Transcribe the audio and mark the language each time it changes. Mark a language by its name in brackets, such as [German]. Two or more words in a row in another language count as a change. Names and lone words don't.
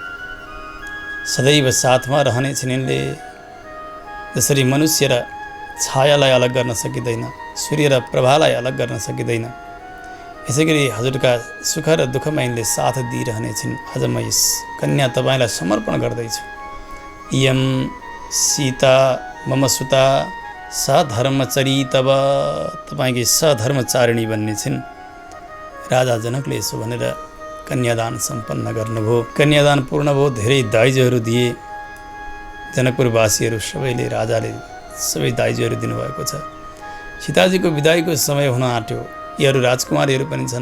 [Nepali] सदैव साथमा रहनेछन् यिनले। जसरी मनुष्य र छायालाई अलग गर्न सकिँदैन, सूर्य र प्रभालाई अलग गर्न सकिँदैन, यसैगरी हजुरका सुख र दुःखमा यिनले साथ दिइरहनेछन्। आज म यस कन्या तपाईँलाई समर्पण गर्दैछु। [Sanskrit] इयं सीता मम सुता सधर्मचरी तब, [Nepali] तपाईँकी सधर्मचारिणी बन्ने छिन्। राजा जनकले यसो भनेर कन्यादान सम्पन्न गर्नुभयो। कन्यादान पूर्ण भयो। धेरै दाइजोहरू दिए। जनकपुरवासीहरू सबैले, राजाले सबै दाइजोहरू दिनुभएको छ। सीताजीको विदाईको समय हुन आँट्यो। यीहरू राजकुमारीहरू पनि छन्।